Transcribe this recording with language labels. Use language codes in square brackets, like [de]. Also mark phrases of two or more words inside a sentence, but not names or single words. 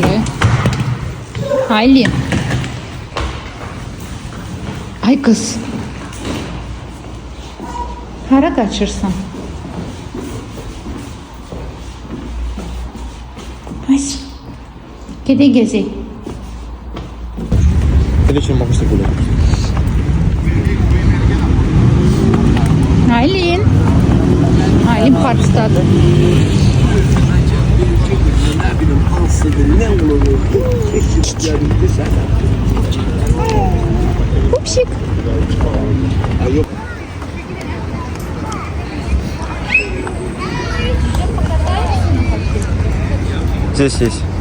[az] Hayli. Ay qız. Hara qaçırsan? Ay. Gedək gezək. [ru] Вечером могу с тобой гулять. [az] Aylin. Aylin parkdadır. Pupsik. [ru] Здесь есть.